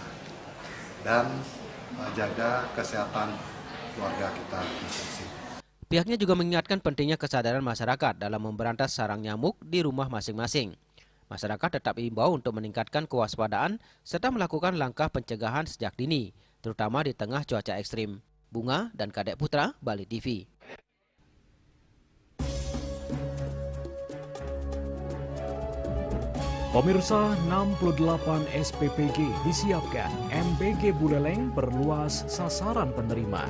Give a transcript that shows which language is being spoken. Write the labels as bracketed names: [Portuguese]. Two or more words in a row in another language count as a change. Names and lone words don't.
[Indonesian] Dan jaga kesehatan keluarga kita masing-masing. Pihaknya juga mengingatkan pentingnya kesadaran masyarakat dalam memberantas sarang nyamuk di rumah masing-masing. Masyarakat tetap diimbau untuk meningkatkan kewaspadaan serta melakukan langkah pencegahan sejak dini, terutama di tengah cuaca ekstrim. Bunga dan Kadek Putra, Bali TV. Pemirsa, 68 SPPG disiapkan. MBG Buleleng perluas sasaran penerima.